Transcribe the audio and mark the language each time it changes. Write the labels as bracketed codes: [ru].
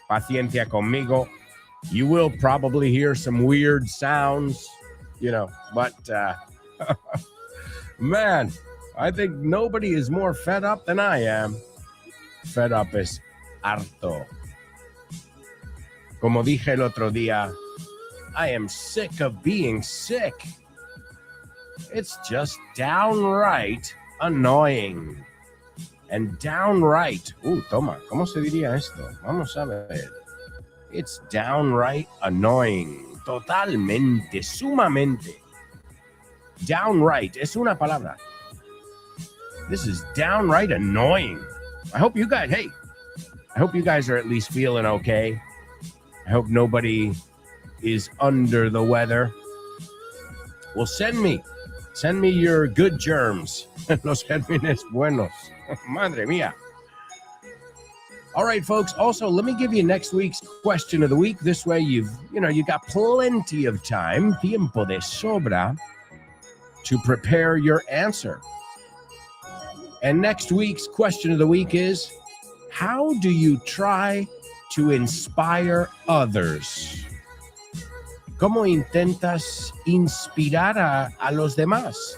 [es] Paciencia conmigo. [en] You will probably hear some weird sounds, but man, I think nobody is more fed up than I am. [es] Fed up es harto. Como dije el otro día, [en] I am sick of being sick. It's just downright annoying. [es] And downright, toma, ¿cómo se diría esto? Vamos a ver. [en] It's downright annoying. [es] Totalmente, sumamente. [en] Downright, [es] es una palabra. [en] This is downright annoying. I hope you guys are at least feeling okay. I hope nobody is under the weather. Well, send me your good germs. [es] Los gérmenes buenos. Madre mía. [en] All right, folks. Also, let me give you next week's question of the week. This way you got plenty of time, [es] tiempo de sobra, [en] to prepare your answer. And next week's question of the week is, how do you try to inspire others? [es] ¿Cómo intentas inspirar a los demás?